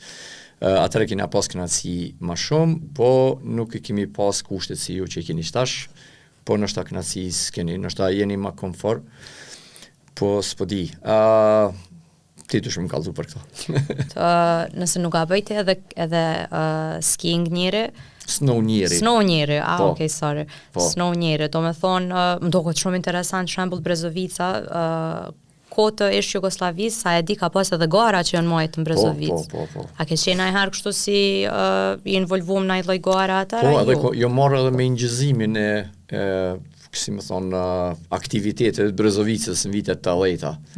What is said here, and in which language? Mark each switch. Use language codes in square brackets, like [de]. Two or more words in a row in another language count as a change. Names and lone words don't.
[sq] Atëre kena pas kënaqësi ma shumë, po nuk e kemi pas kushtet si ju që i keni tash, po nështë ta kënaqësi s'keni, nështë ta jeni ma komfort, po s'po di. Ti dush më kallzu për këto. Nëse nuk a bëjte edhe skiing njëri, Snow njëri, [en] okay, sorry. [sq] Snow njëri, do me thonë, më do këtë shumë interesant, shembull Brezovica, kohë të ish Jugosllavisë, sa e di ka pas edhe gara që janë majtë në Brezovicë. Po. A ke qenë najherë kështu si i involvuar në lloj gara ata? Po, edhe jo marrë edhe me ingjizimin si më thonë, aktivitetet Brezovicës në vitet të 80.